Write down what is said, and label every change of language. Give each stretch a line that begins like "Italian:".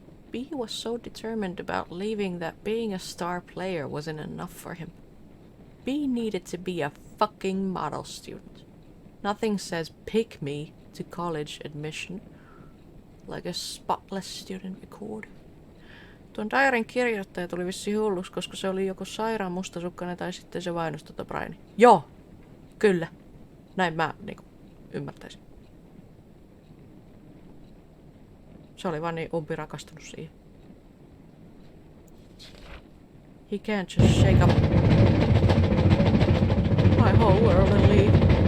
English: B was so determined about leaving that being a star player wasn't enough for him. B needed to be a fucking model student. Nothing says pick me to college admission like a spotless student record.
Finnish: Tuon diarin kirjoittaja tuli vissiin hulluksi, koska se oli joko sairaan mustasukkainen tai sitten se vainosi Briania. Joo, kyllä. Näin mä niinku ymmärtäisin. Se oli vaan niin umpirakastunut siihen.
English: He can't just shake up my whole world and leave.